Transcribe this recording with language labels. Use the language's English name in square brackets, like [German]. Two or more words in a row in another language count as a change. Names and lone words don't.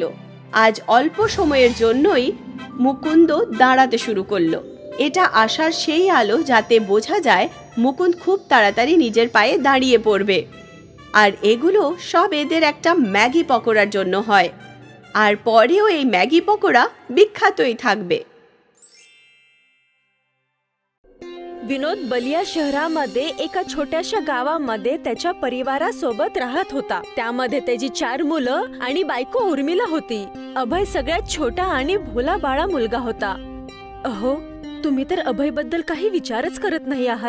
[Bangla] আজ অল্প সময়ের জন্যই মুকুন্দ দাঁড়াতে শুরু করলো। এটা আশার সেই আলো যাতে বোঝা যায় মুকুন্দ খুব তাড়াতাড়ি নিজের পায়ে দাঁড়িয়ে পড়বে। আর এগুলো সব এদের একটা ম্যাগি পকোড়ার জন্য হয়, আর পরেও এই ম্যাগি পকোড়া বিখ্যাতই থাকবে। [Marathi] विनोद बलिया शहरामध्ये एका छोट्याशा गावामध्ये त्याच्या परिवारासोबत राहत होता। त्यामध्ये त्याची 4 मुलं आणि बायको उर्मिला होती। अभय सगळ्यात छोटा आणि भोला बाळा मुलगा होता। अहो, तुम्ही तर अभय बद्दल काही विचारच करत नाही आहात।